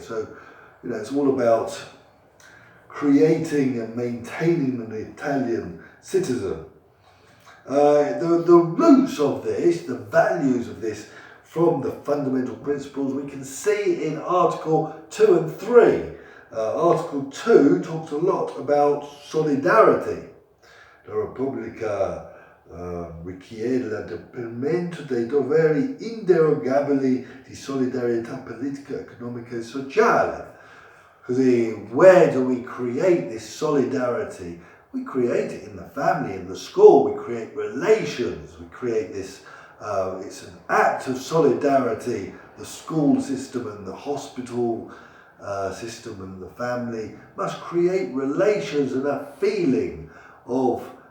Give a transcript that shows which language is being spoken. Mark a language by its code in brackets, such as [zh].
[en] So, it's all about creating and maintaining an Italian citizen. The roots of this, the values of this, from the fundamental principles, we can see in Article 2 and 3. Article 2 talks a lot about solidarity. [it] La Repubblica richiede l'adempimento dei doveri inderogabili di solidarietà politica, economica e sociale. [en] Because where do we create this solidarity? We create it in the family, in the school. We create relations. We create this. It's an act of solidarity. The school system and the hospital system and the family must create relations and a feeling of